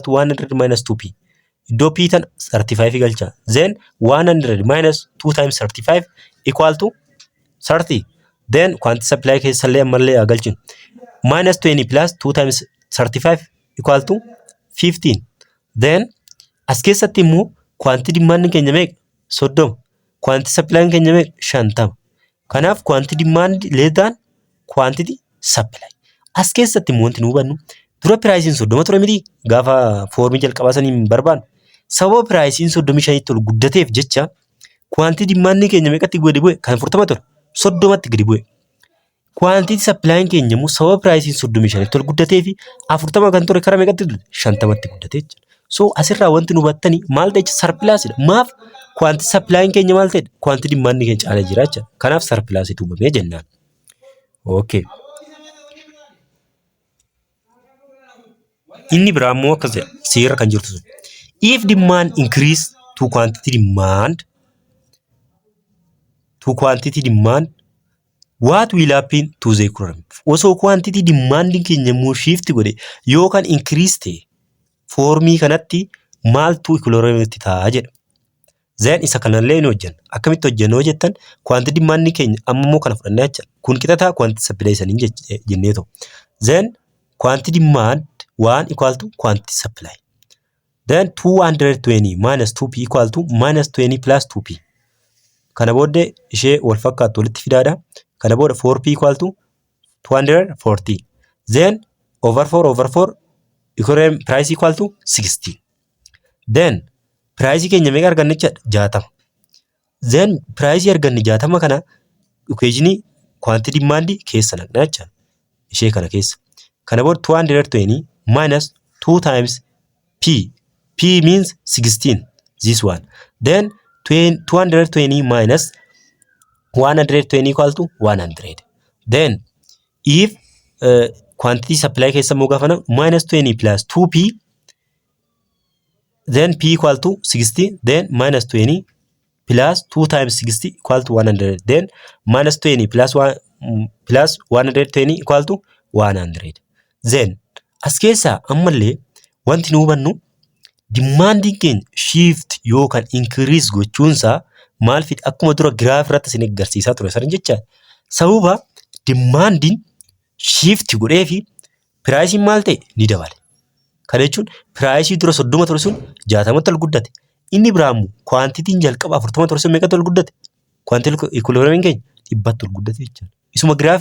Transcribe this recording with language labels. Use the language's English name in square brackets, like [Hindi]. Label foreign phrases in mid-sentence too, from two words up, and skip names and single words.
[English] to 100 minus 2p [Oromo] iddoo p tan 35 galcha [English] then 100 minus 2 times 35 equal to 30 then quantity supply [Oromo] keessa illee ammallee galchin [English] minus 20 plus 2 times 35 equal to 15 then [Oromo] as keessatti immoo [English] quantity demand [Oromo] keenya meeqa [English] 30 quantity supply [Oromo] keenya meeqa [English] 50 kanaaf quantity demand less than quantity supply as [Oromo] keessatti immoo wanti nu hubannu dura price 30 ture miti gaafa foormii jalqabasanii barbaan sababa price 35 tol guddateef jecha [English] quantity demand [Oromo] keenya meeqatti gadi bu'e kan 40 ture 30tti gadi bu'e [English] quantity supply [Oromo] keenya immoo sababa price 35 tol guddateef 40 kan ture kara meeqatti 50tti guddate jecha so asirraa wanti nu hubattani maal ta'e surplus dha maaf [English] quantity supply [Oromo] keenya maal ta'e [English] quantity demand [Oromo] keenya caala jira jecha kanaaf surplus tumame jennaan okay inni biraa immoo akkas jedha seera kan jirtu sun [English] if demand increase to quantity demand what will happen to the equilibrium [Oromo] osoo [English] quantity demand [Oromo] keenya immoo shift godhe yookaan increase ta'e foormii kanatti maaltu equilibrium itti ta'a jedha then isa kanallee ni hojjenna akkamitti hojjennoo jettan [English] quantity demand [Oromo] keenya amma immoo kana fudhannaa jecha kun qixataa [English] quantity supply [Oromo] saniin jennee ta'u [English] then quantity demand [Oromo] 1 [English] equal to quantity supply then 220 minus 2p equal to minus 20 plus 2p [Oromo] kana booddee ishee wal fakkaatu walitti fidaadha kana booda [English] 4p equal to 240 then over 4 equilibrium price equal to 60 then price [Oromo] keenya meeqa arganne jecha [English] 60 then price [Oromo] arganne 60 kana [English] equation quantity demand [Oromo] keessa naqna jecha ishee kana keessa kana booda [English] 220 minus 2 times p means 16 this one then 220 minus 120 equal to 100 then if quantity supply [Oromo] keessa immoo gaafana [English] minus 20 plus 2p then p equal to 60 then minus 20 plus 2 times 60 equal to 100 then minus 20 plus 120 equal to 100 then [Oromo] as keessa ammallee wanti nu hubannu demanding keenya shift yookaan increase gochuunsaa maal fit akkuma dura graaf irratti isin agarsiisaa ture sarin jecha sababa demanding shift godhee fi price maal ta'e ni dabale kana jechuun price dura 30 ture sun 60 tti guddate inni biraamu quantity jalqaba 40 ture sun meeqa tti guddate quantity equilibrium keenya 100 tti guddate jechuudha isuma graaf